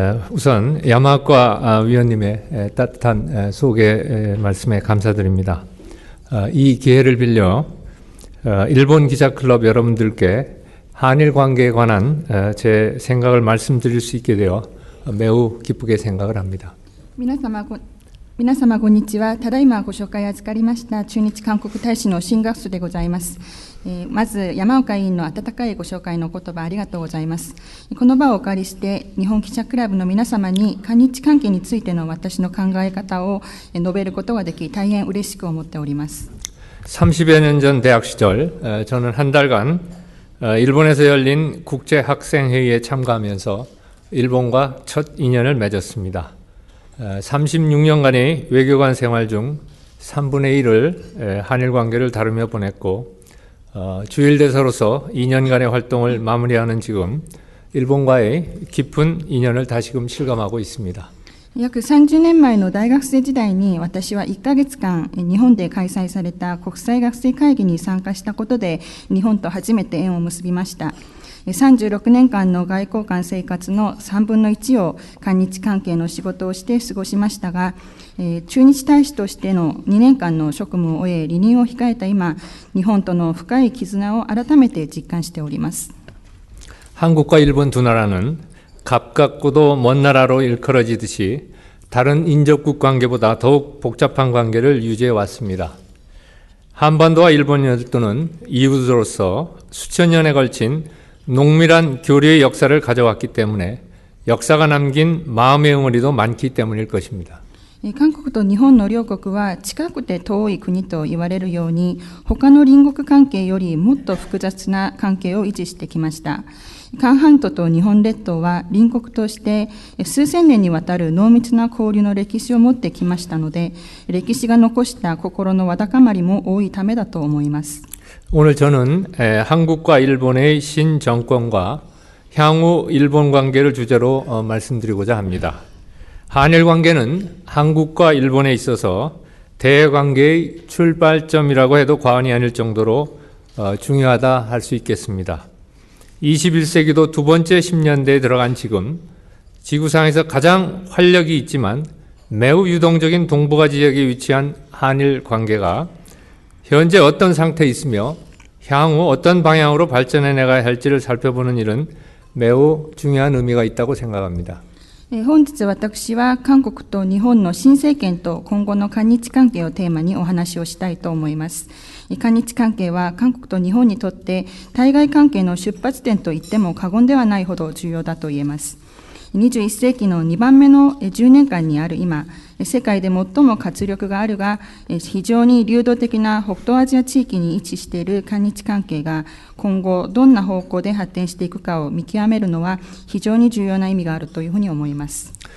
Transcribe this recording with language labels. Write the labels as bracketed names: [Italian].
[Korean] 우선 야마과 위원님의 따뜻한 소개 말씀에 감사드립니다. 이 기회를 빌려 일본 기자클럽 여러분들께 한일 관계에 관한 제 생각을 말씀드릴 수 있게 되어 매우 기쁘게 생각을 합니다. [Japanese] 皆様こんにちは。ただいまご紹介預かりました駐日韓国大使の新学数でございます。まず山岡委員の温かいご紹介の言葉ありがとうございます。この場をお借りして日本記者クラブの皆様に韓日関係についての私の考え方を述べることができ大変嬉しく思っております。 [Korean] 30여 년 전 대학 시절 저는 한 달간 일본에서 열린 국제학생회의에 참가하면서 일본과 첫 인연을 맺었습니다. 36년간의 외교관 생활 중 3분의 1을 한일 관계를 다루며 보냈고 주일대사로서 2년간의 활동을 마무리하는 지금 일본과의 깊은 인연을 다시금 실감하고 있습니다. [Japanese] 約30年前の大学生時代に私は1ヶ月間日本で開催された国際学生会議に参加したことで日本と初めて縁を結びました。 36年間の外交官生活の3分の1を韓日関係の仕事をして過ごしましたが、駐日大使としての2年間の職務を終え離任を控えた今、日本との深い絆を改めて実感しております。 [Korean] 한국과 일본 두 나라는 가깝고도 먼 나라로 일컬어지듯이 다른 인접국 관계보다 더욱 복잡한 관계를 유지해 왔습니다. 한반도와 일본 열도는 이웃으로서 수천 년에 걸친 농밀한 교류의 역사를 가져왔기 때문에 역사가 남긴 마음의 응어리도 많기 때문일 것입니다. [Japanese] 韓国と日本の両国は近くて遠い国と言われるように他の隣国関係よりもっと複雑な関係を維持してきました。韓半島と日本列島は隣国として数千年にわたる濃密な交流の歴史を持ってきましたので、歴史が残した心のわだかまりも多いためだと思います。 [Korean] 오늘 저는 한국과 일본의 신정권과 향후 일본 관계를 주제로 말씀드리고자 합니다. 한일 관계는 한국과 일본에 있어서 대외관계의 출발점이라고 해도 과언이 아닐 정도로 중요하다 할 수 있겠습니다. 21세기도 두 번째 10년대에 들어간 지금 지구상에서 가장 활력이 있지만 매우 유동적인 동북아 지역에 위치한 한일 관계가 현재 어떤 상태에 있으며 향후 어떤 방향으로 발전해 나가야 할지를 살펴보는 일은 매우 중요한 의미가 있다고 생각합니다. [Japanese] 本日私は韓国と日本の新政権と今後の韓日関係をテーマにお話をしたいと思います。韓日関係は韓国と日本にとって対外関係の出発点といっても過言ではないほど重要だと言えます。 21世紀の2番目の10年間にある今、世界で最も活力があるが、非常に流動的な北東アジア地域に位置している韓日関係が今後どんな方向で発展していくかを見極めるのは非常に重要な意味があるというふうに思います。